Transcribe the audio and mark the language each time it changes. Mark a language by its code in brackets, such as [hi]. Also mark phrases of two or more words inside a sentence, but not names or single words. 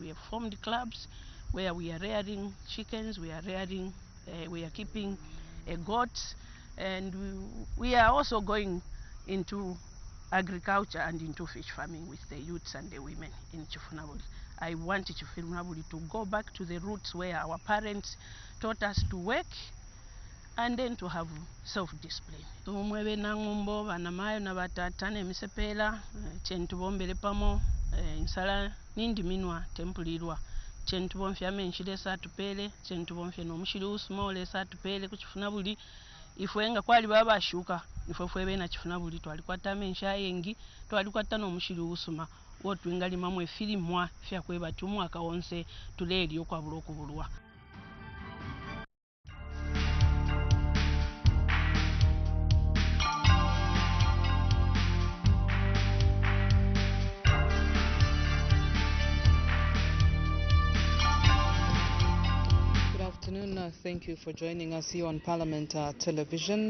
[en] We have formed clubs where we are rearing chickens, we are keeping goats, and we are also going into agriculture and into fish farming with the youths and the women in Chifunabuli. I want Chifunabuli to go back to the roots where our parents taught us to work and then to have self-discipline. [bem] Tumwebe nangumbo banamayo na batata nemisepela chentubombele pamo nsala nindi minwa tempulirwa kyentubonfya amenshile satupele kyentubonfya nomushili usuma ole satupele kuchifuna buli ifwe nga kwali babashuka ifwe fwe bena chifuna buli twali kwata amenshi ayengi twali kwata nomushili usuma wotwingalima mwe filimwa fya kweba tumwaka wonse tuleli okwa buloku bulwa. [en] Thank you for joining us here on Parliament Television.